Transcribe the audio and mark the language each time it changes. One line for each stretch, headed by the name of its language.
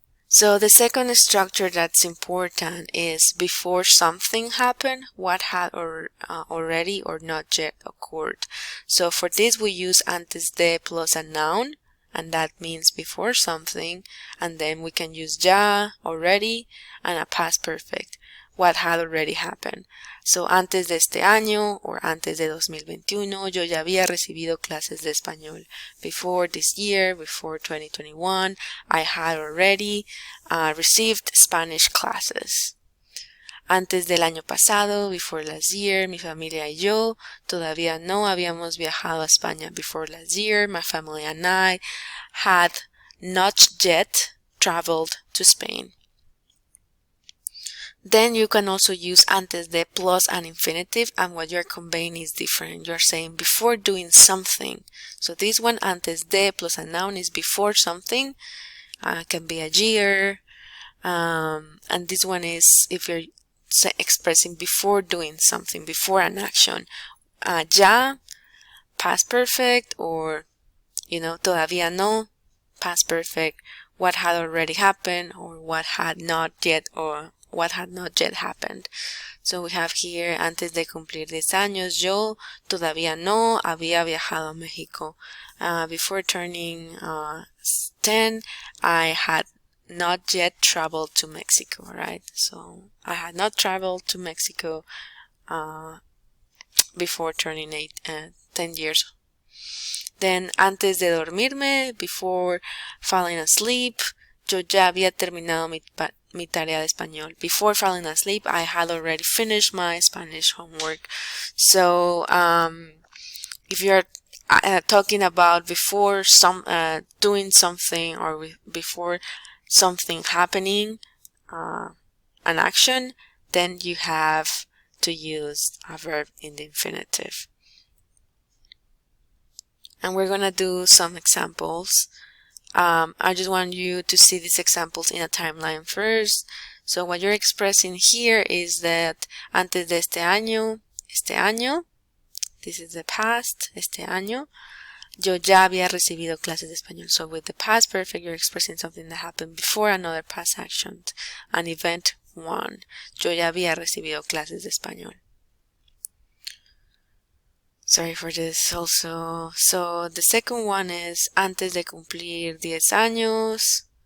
English: So the second structure that's important is before something happened, what had already or not yet occurred. So for this we use antes de plus a noun, and that means before something, and then we can use ya, already, and a past perfect, what had already happened.
Spanish: So antes de este año or antes de 2021 yo ya había recibido clases de español.
English: Before this year, before 2021, I had already received Spanish classes.
Spanish: Antes del año pasado,
English: before last year,
Spanish: mi familia y yo todavía no habíamos viajado a España.
English: Before last year, my family and I had not yet traveled to Spain. Then you can also use antes de plus an infinitive, and what you're conveying is different. You're saying before doing something. So this one, antes de plus a noun, is before something. Can be a year. And this one is if you're expressing before doing something, before an action. Ya, past perfect, or, todavía no, past perfect. What had already happened, or what had not yet happened. So we have here,
Spanish: antes de cumplir 10 años, yo todavía no había viajado a México.
English: Before turning 10, I had not yet traveled to Mexico, right? So I had not traveled to Mexico before turning 10 years.
Spanish: Then, antes de dormirme,
English: before falling asleep,
Spanish: yo ya había terminado mi tarea de español.
English: Before falling asleep, I had already finished my Spanish homework. So, if you're talking about before doing something, or before something happening, an action, then you have to use a verb in the infinitive. And we're going to do some examples. I just want you to see these examples in a timeline first. So what you're expressing here is that
Spanish: antes de este año,
English: this is the past,
Spanish: este año, yo ya había recibido clases de español.
English: So with the past perfect, you're expressing something that happened before another past action, an event 1.
Spanish: Yo ya había recibido clases de español.
English: Sorry for this also. So the second one is
Spanish: antes de cumplir 10 años.